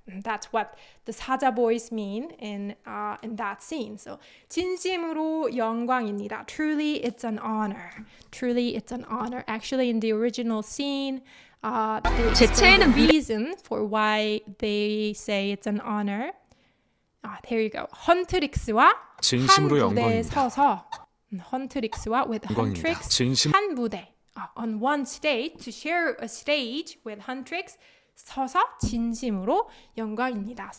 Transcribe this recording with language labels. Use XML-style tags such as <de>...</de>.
<en>That's what the 사자 boys mean in that scene.</en> <ko>So 진심으로 영광입니다.</ko> <en>Truly it's an honor. Truly it's an honor. Actually in the original scene, they explain the reason for why they say it's an honor. There you go.</en> <ko>헌트릭스와 한 무대에 서서 헌트릭스와</ko> <en>with Huntrix</en> <ko>한 무대</ko> <en>on one stage, to share a stage with Huntrix,</en> <ko>서서 진심으로 영광입니다.</ko>